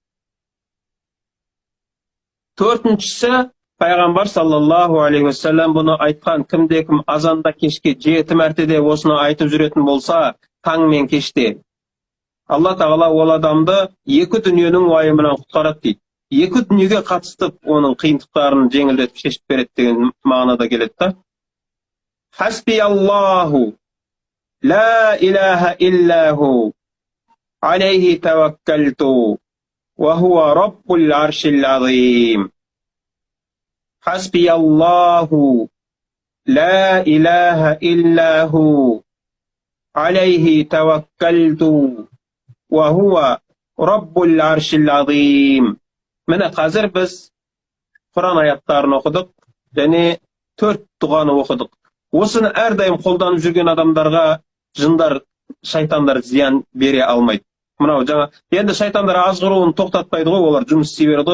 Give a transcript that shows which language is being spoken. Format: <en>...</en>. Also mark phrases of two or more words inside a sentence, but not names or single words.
<kk>Төртіншісі, Пайғамбар</kk> <ar>صلى الله عليه وسلم</ar> <kk>бұны айтқан, кімде-кім азанда кешке 7 мәртеде осыны айтып жүретін болса, таң мен кеште, Алла тағала ол адамды 2 дүниенің уайымынан құтқарады дейді. 2 дүниеге қатыстып, оның қиындықтарын жеңілдетіп шешіп береді деген мағынада келеді да.</kk> <ar>حسبي الله لا إله إلا هو عليه توكلت وهو رب العرش العظيم. حسبي الله لا إله إلا هو عليه توكلت وهو رب العرش العظيم.</ar> <kk>Міне қазір біз Құран аяттарын оқыдық, және 4 дұғаны оқыдық. Осыны әрдайым қолданып жүрген адамдарға жындар, шайтандар зиян бере алмайды. Мынау жаңа, енді шайтандар азғыруын тоқтатпайды ғой, олар жұмыс істей береді ғой.</kk>